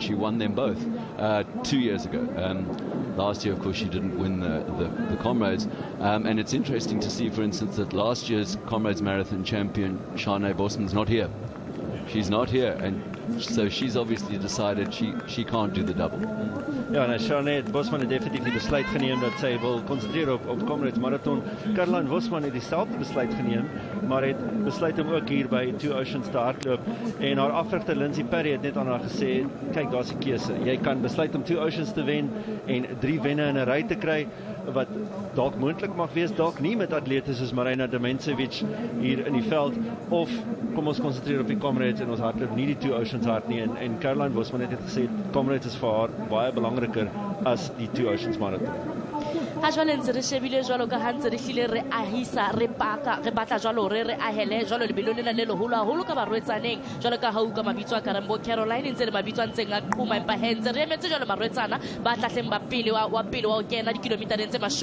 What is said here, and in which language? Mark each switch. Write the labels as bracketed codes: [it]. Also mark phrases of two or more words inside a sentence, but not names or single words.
[en] She won them both 2 years ago. Last year, of course, she didn't win the Comrades. And it's interesting to see, for instance, that last year's Comrades Marathon champion, Shanae Bosman's not here. She's not here. And So she's obviously decided she can't do the double. [af] Ja, en Charlotte Bosman het definitief die besluit geneem dat sy wil konsentreer op Comrades Marathon. Caroline Bosman het dieselfde besluit geneem, maar het besluit om ook hier by Two Oceans te hardloop. En haar afrigter Lindsay Perry het net aan haar gesê, kyk, daar's 'n keuse. Jy kan besluit om Two Oceans te wen en 3 wenne in 'n ry te kry, wat dalk moontlik mag wees, dalk nie met atlete soos Marina Demencevic hier in die veld, of kom ons konsentreer op die Comrades en ons hardloop nie die Two Oceans hard nie. En Caroline Bosman het gesê Comrades is vir haar baie belangriker as die Two Oceans Marathon. [st] Ha jwale ntse re shebile jwalo ka ha ntse re hlile re ahisa re paka re batla jwalo re ahele jwalo lebelo lena le leholo haholo ka barwetsaneng jwalo ka ha uka mabitso a Karambo Caroline ntse le mabitso a ntseng a qhuma empa hentse re emetse jwalo barwetsana ba tlatleng ba pele wa pele wa o kena dikilometara tse